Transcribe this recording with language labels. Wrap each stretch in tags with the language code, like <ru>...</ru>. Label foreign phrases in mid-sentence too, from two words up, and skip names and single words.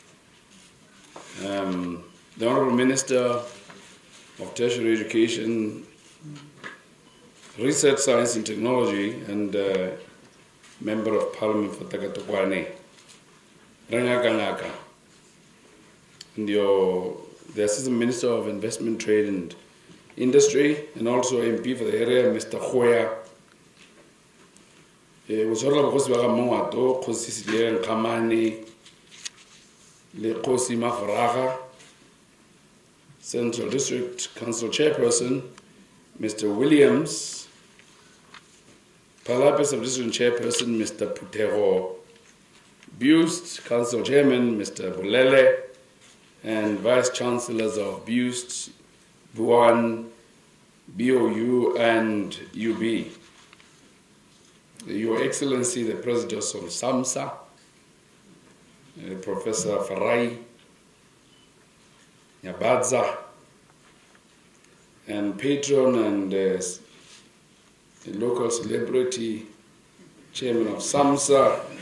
<en>The Honorable Minister of Tertiary Education, Research, Science and Technology, and Member of Parliament for Takatokwane, Rangakangaka, and the Assistant Minister of Investment, Trade and Industry, and also MP for the area, Mr. Hoya,</en> <tn>go tshwarela bogosi ba ga Mongwato, Kgosi Sidile Nkgamane, le Kgosi Mafaraga,</tn> <en>Central District Council Chairperson, Mr. Williams, Palapye Sub-District Chairperson, Mr. Putero, BIUST Council Chairman, Mr. Bolele, and Vice Chancellors of BIUST, Buan, BOU, and UB. Your Excellency, the President of SAMSA, Professor Farai, Nyabadza, and patron and a local celebrity, chairman of SAMSA,</en>